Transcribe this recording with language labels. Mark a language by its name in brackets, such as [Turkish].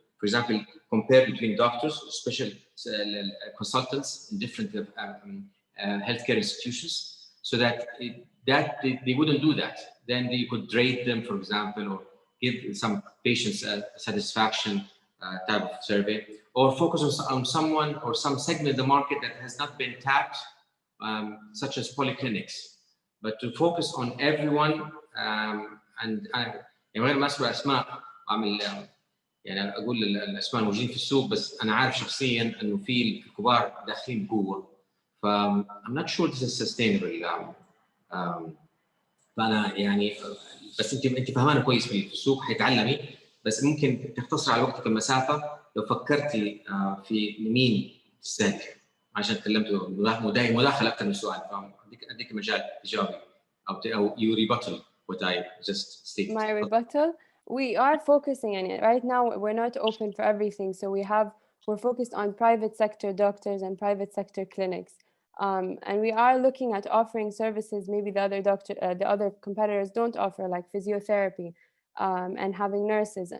[English] For example, compare between doctors, special consultants in different healthcare institutions, so that they wouldn't do that. Then they could rate them, for example, or give some patients a satisfaction type of survey, or focus on someone or some segment of the market that has not been tapped, such as polyclinics. [Arabic] But to focus on everyone, and من غير ما اسمع اسماء اعمل يعني اقول الاسماء الموجودين في السوق، بس انا عارف شخصيا انه في الكبار داخلين بقوه. [English] ف I'm not sure this is sustainable. [Arabic] فانا يعني بس انت فهمانه كويس في السوق، حتعلمي، بس ممكن تختصر على وقتك المسافه لو فكرتي في مين تستهدف، عشان تكلمتوا مداخله اكثر من سؤال، فاهم؟ اديك مجال تجاوبي او يو ريبطل [English] what I just stated. My rebuttal, we are focusing on it. Right now, we're not open for everything. So we're focused on private sector doctors and private sector clinics. And we are looking at offering services maybe the other competitors don't offer, like physiotherapy and having nurses.